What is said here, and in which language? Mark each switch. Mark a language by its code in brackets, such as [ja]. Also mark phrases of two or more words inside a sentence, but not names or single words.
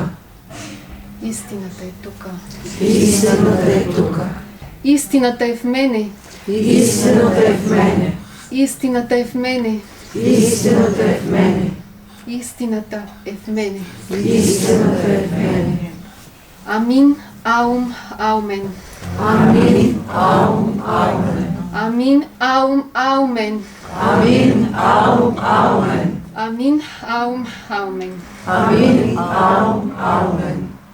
[bg] Истината е тука. Истината е тука. Истината е в мене. Истината е в мене. Истината е в мене. Истината е в мене. Истината е в мене. Истината е в мене. Амин, аум, аумен. Амин, аум, аумен. Амин, аум, аумен. Амин, аум, аумен. Амин, аум, аумен. Амин, аум, аумен.